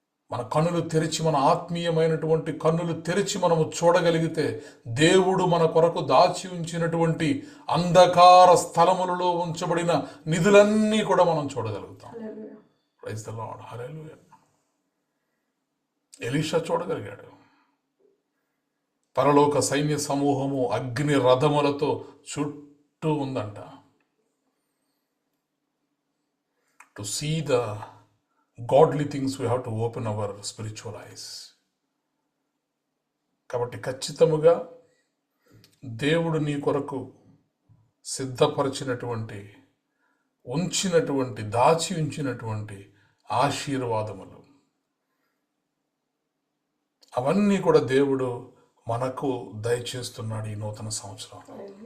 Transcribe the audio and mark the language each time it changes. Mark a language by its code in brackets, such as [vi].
[te] మన కన్నులు తెరిచి, మన ఆత్మీయమైనటువంటి కన్నులు తెరిచి మనము చూడగలిగితే, దేవుడు మన కొరకు దాచి ఉంచినటువంటి అంధకార స్థలములలో ఉంచబడిన నిధులన్నీ కూడా మనం చూడగలుగుతాం. [en] Praise the lord, hallelujah. [te] Elisha చూడగలిగాడు. పరలోక సైన్య సమూహము అగ్ని రథములతో చుట్టూ ఉందంట. [en] To see the godly things we have to open our spiritual eyes. [te] కాబట్టి ఖచ్చితముగా దేవుడు నీ కొరకు సిద్ధపరిచినటువంటి, ఉంచినటువంటి, దాచి ఉంచినటువంటి ఆశీర్వాదములు, అవన్నీ కూడా దేవుడు మనకు దయచేస్తున్నాడు ఈ నూతన సంవత్సరంలో.